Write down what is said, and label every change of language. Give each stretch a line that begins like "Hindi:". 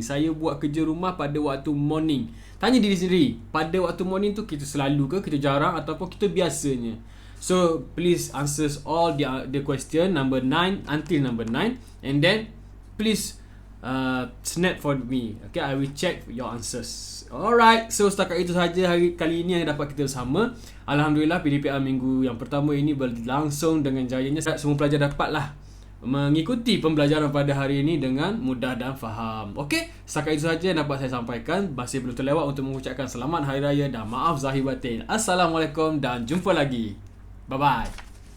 Malay: Saya buat kerja rumah pada waktu morning. Tanya diri sendiri, pada waktu morning tu kita selalu ke, kita jarang, ataupun kita biasanya?
English: So please answer all the question number 9 until number 9, and then please snap for me. Okay, I will check your answers.
Malay: Alright, so setakat itu sahaja hari kali ini yang dapat kita bersama. Alhamdulillah, PDPR minggu yang pertama ini berlangsung dengan jayanya. Semua pelajar dapatlah mengikuti pembelajaran pada hari ini dengan mudah dan faham. Okey, setakat itu sahaja yang dapat saya sampaikan. Masih belum terlewat untuk mengucapkan selamat hari raya dan maaf zahir batin. Assalamualaikum dan jumpa lagi. Bye bye.